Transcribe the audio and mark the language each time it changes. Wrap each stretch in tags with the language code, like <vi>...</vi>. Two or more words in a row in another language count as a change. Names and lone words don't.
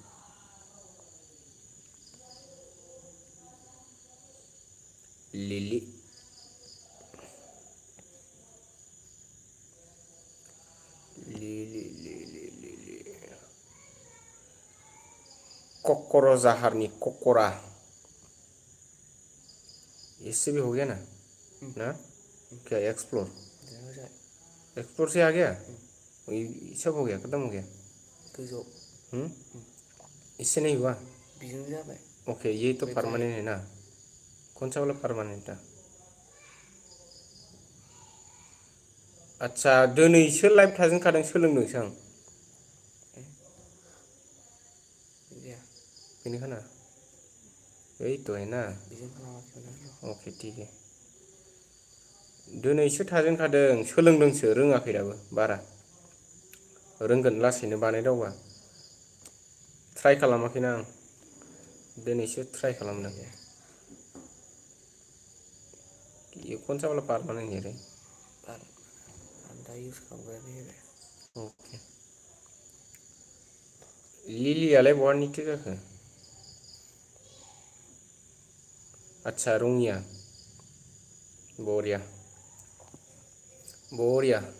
<brx>लिलि। लिलि लिलि लिलि। क'क्राझारनि क'करा।</brx> <hi>इससे भी हो गया ना? ना? क्या एक्सप्लोर?</hi> <brx>जाबाय जाबाय।</brx> <hi>एक्सप्लोर से आ गया? ये सब हो गया, खत्म हो गया।</hi> <brx>गोजौआव।</brx> <hi>इससे नहीं हुआ?</hi> <brx>बिजों जाबाय।</brx> <hi>ओके, ये तो</hi> <brx>बे गाहाय</brx> <hi>परमानेंट है ना? कौन सा वाला परमानेंट था?</hi> <brx>आच्छा, दिनैसो लाइभ थाजेनखादों सोलोंदोंसो आं। गैया।</brx> <hi>बेनिखाना यही तो है ना?</hi> <brx>बिजों खालामाखैमोन आं र'।</brx> <hi>ओके ठीक है।</hi> <brx>दिनैसो थाजेनखादों, सोलोंदोंसो, रोङाखै दाबो बारा। रोंगोन लासैनो बानायदावबा। ट्राइ खालामाखैना आं। दिनैसो ट्राइ दे खालामदों। दे।</brx> <hi>ये कौन सा वाला परमानेंट है रे?</hi> <brx>आं दा इउस खालामग्राया बे आरो। ओके। लिलियालाय बहानिथो जाखो? आच्छा, रङिया। बरिया। बरिया।</brx>